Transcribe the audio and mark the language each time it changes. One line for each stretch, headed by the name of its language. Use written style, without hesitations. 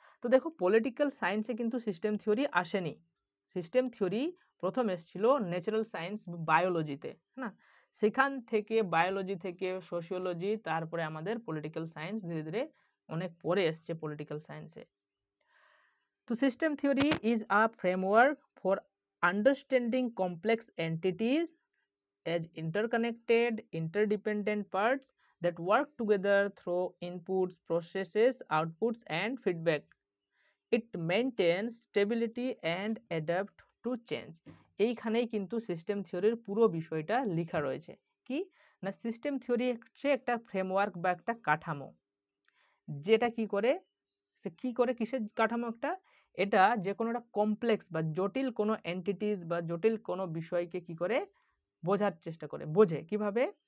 Bangla: তো দেখো পলিটিক্যাল সায়েন্সে কিন্তু সিস্টেম থিওরি আসেনি। সিস্টেম থিওরি প্রথম এসেছিল ন্যাচারাল সায়েন্স বায়োলজিতে, না, সেখান থেকে বায়োলজি থেকে সোশিওলজি, তারপরে আমাদের পলিটিক্যাল সায়েন্স ধীরে ধীরে অনেক পরে এসছে পলিটিক্যাল সায়েন্সে।
English: তো system theory is a framework for understanding complex entities as interconnected, interdependent parts that work together through inputs, processes, outputs, and feedback. It maintains stability and adapt to change.
Bangla: এইখানেই কিন্তু system থিওরির পুরো বিষয়টা লেখা রয়েছে। কি না, সিস্টেম থিওরি হচ্ছে একটা ফ্রেমওয়ার্ক বা একটা কাঠামো, যেটা কি করে, কিসের কাঠামো একটা, এটা যে কোনো একটা কমপ্লেক্স বা জটিল কোনো এন্টিটিস বা জটিল কোনো বিষয়কে কি করে বোঝার চেষ্টা করে। বোঝে কিভাবে?